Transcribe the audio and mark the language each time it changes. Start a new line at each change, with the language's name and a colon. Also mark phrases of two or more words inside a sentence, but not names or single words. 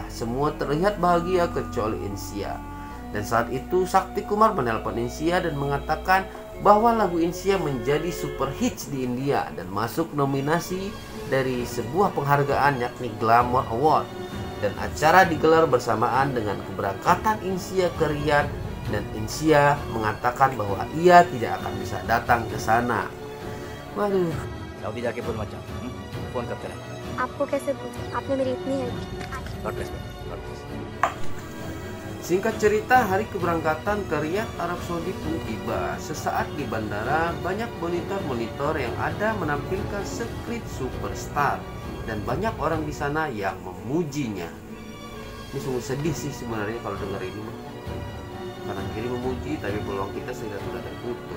Indonesian: Semua terlihat bahagia kecuali Insia. Dan saat itu Sakti Kumar menelpon Insia dan mengatakan bahwa lagu Insia menjadi super hits di India dan masuk nominasi dari sebuah penghargaan yakni Glamour Award. Dan acara digelar bersamaan dengan keberangkatan Insia ke Riyadh, dan Insia mengatakan bahwa ia tidak akan bisa datang ke sana. Waduh.
Hindi: सऊदी जाके बोल मत जाओ, फोन करते रहे। आपको कैसे पूछा? आपने मेरी इतनी हेल्प की।
English: God bless.
Indonesian: Singkat cerita, hari keberangkatan ke Riyadh, Arab Saudi pun tiba. Sesaat di bandara, banyak monitor-monitor yang ada menampilkan Secret Superstar, dan banyak orang di sana yang memujinya. Ini sungguh sedih sih sebenarnya kalau dengar ini, kanan kiri memuji tapi peluang kita sudah tertutup.